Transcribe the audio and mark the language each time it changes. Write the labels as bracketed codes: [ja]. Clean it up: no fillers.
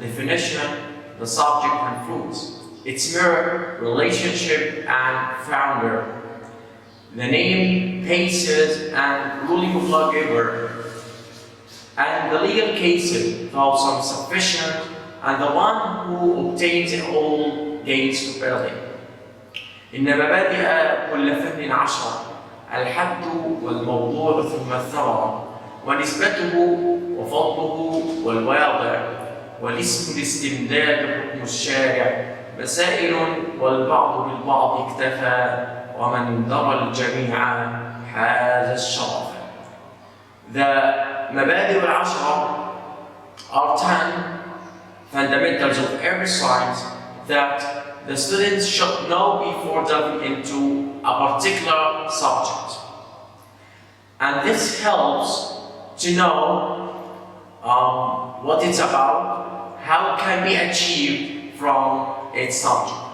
[en] The definition, the subject and fruits, its mirror, relationship and founder, the name, cases and ruling of lawgiver, and the legal cases, some sufficient, and the one who obtains it all gains stability. [ar] إن مبادئ كل فن 10 الحد والموضوع ثم الثمرة ونسبته وفضله والواضع والاسم الاستمداد حكم الشارع مسائل والبعض بالبعض اكتفى ومن درى الجميع حاز الشرف. [en] The مبادئ 10 are 10 fundamentals of every science that the students should know before delving into a particular subject. And this helps to know what it's about, how it can be achieved from its subject.